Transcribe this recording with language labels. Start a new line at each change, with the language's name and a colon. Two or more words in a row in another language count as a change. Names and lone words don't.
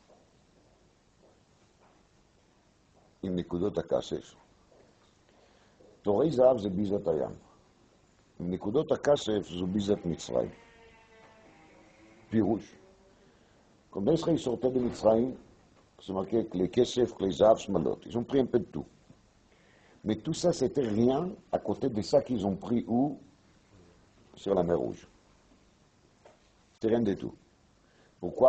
Hebrew: עם נקודות הכסף. תורי זהב זה ביזת הים. נקודות הכסף זו ביזת מצרים. פירוש.
French: Quand Ben Israël sortait de Mitzrayim, c'est marqué que les kesef, les zav, shmalot. Ils ont pris un peu de tout. Mais tout ça, c'était rien à côté de ça qu'ils ont pris où? Sur la mer Rouge. C'était rien du tout. Pourquoi?